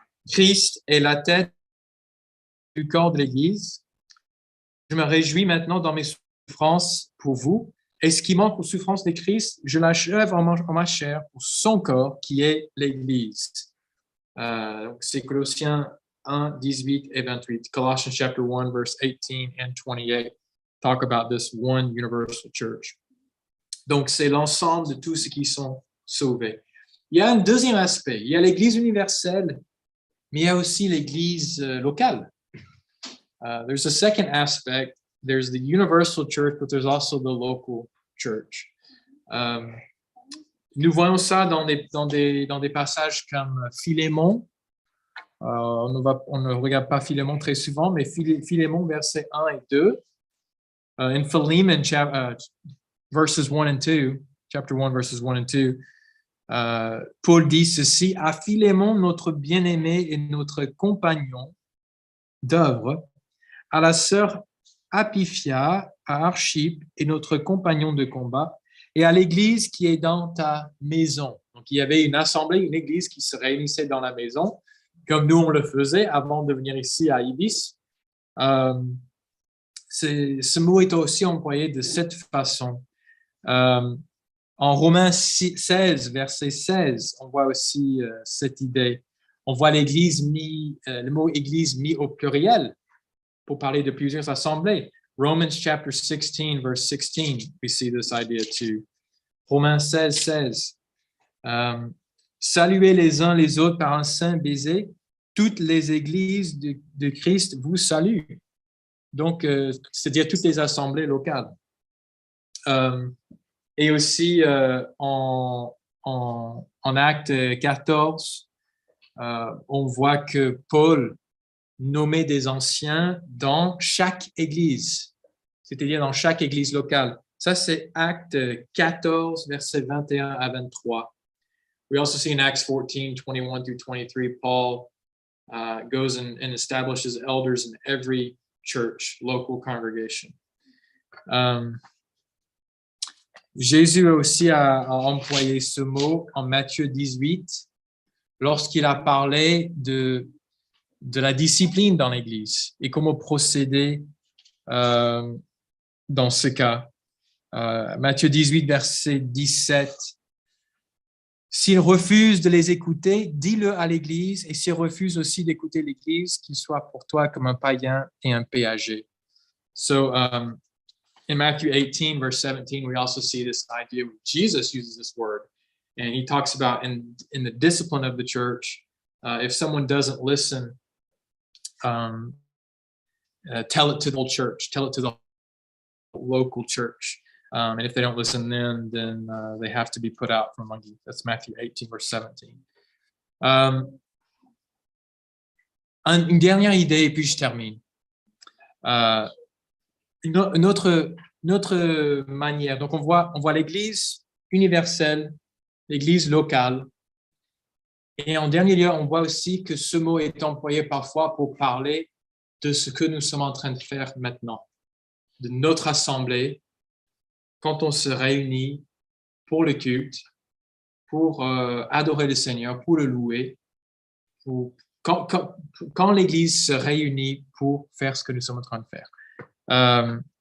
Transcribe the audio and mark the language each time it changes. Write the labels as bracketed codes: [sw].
[fr] Christ est la tête du corps de l'Église. Je me réjouis maintenant dans mes souffrances pour vous. Et ce qui manque aux souffrances de Christ, je l'achève en ma chair pour son corps qui est l'Église. Donc c'est Colossiens 1, 18 et 28. [en] Colossians chapter 1, verse 18 and 28 talk about this one universal church. [fr] Donc c'est l'ensemble de tous ceux qui sont sauvés. Il y a un deuxième aspect. Il y a l'Église universelle, mais il y a aussi l'Église locale. [en] There's a second aspect. There's the universal church, but there's also the local church. [fr] Nous voyons ça dans des passages comme Philémon. On ne regarde pas Philémon très souvent, mais Philémon, versets 1 et 2. [en] In Philemon, verses 1 and 2, [fr] chapter 1, verses 1 and 2, Paul dit ceci: à Philémon, notre bien-aimé et notre compagnon d'œuvre, à la sœur Apphia, à Archippe et notre compagnon de combat, et à l'église qui est dans ta maison. Donc, il y avait une assemblée, une église qui se réunissait dans la maison, comme nous on le faisait avant de venir ici à Ibis. Ce mot est aussi employé de cette façon. En Romains 16, verset 16, on voit aussi cette idée. On voit l'Église le mot Église mis au pluriel pour parler de plusieurs assemblées. [en] Romans chapter 16, verse 16, we see this idea too. [fr] Romains 16, 16. Saluez les uns les autres par un saint baiser. Toutes les églises de Christ vous saluent. Donc, c'est-à-dire toutes les assemblées locales. Et aussi, en Acte 14, on voit que Paul nommait des anciens dans chaque église, c'est-à-dire dans chaque église locale. Ça, c'est Acte 14, versets 21 à 23. [en] We also see in Acts 14, 21 through 23, Paul goes and establishes elders in every church, local congregation. [fr] Jésus aussi a employé ce mot en Matthieu 18 lorsqu'il a parlé de la discipline dans l'Église et comment procéder dans ce cas. Matthieu 18, verset 17. S'il refuse de les écouter, dis-le à l'Église, et s'il refuse aussi d'écouter l'Église, qu'il soit pour toi comme un païen et un péager. [en] So, in Matthew 18, verse 17, we also see this idea where Jesus uses this word, and he talks about in the discipline of the church, if someone doesn't listen, tell it to the whole church, tell it to the local church. And if they don't listen then they have to be put out from among you. That's Matthew 18, verse 17. [fr] Une dernière idée, et puis je termine. Une autre manière. Donc, on voit l'Église universelle, l'Église locale. Et en dernier lieu, on voit aussi que ce mot est employé parfois pour parler de ce que nous sommes en train de faire maintenant, de notre assemblée, quand on se réunit pour le culte, pour adorer le Seigneur, pour le louer, quand l'Église se réunit pour faire ce que nous sommes en train de faire.